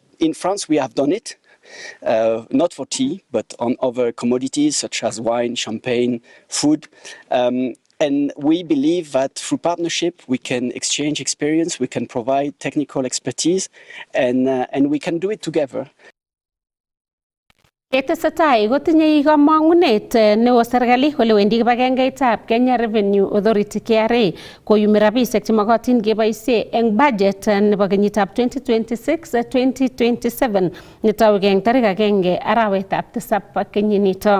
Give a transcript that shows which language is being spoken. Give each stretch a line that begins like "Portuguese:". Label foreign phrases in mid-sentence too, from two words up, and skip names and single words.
English: In France, we have done it, not for tea, but on other commodities such as wine, champagne, food. And we believe that through partnership, we can exchange experience, we can provide technical expertise, and we can do it together.
Kalenjin: Ketesetai kotinye kamang'unet neo serikali kole wendi kibagengeitab Kenya Revenue Authority KRA koyumi rabisiek chemokotin keboisie eng budget nebo kenyitab 2026-2027 netauge eng tarik 1 arawetab 7 kenyinito.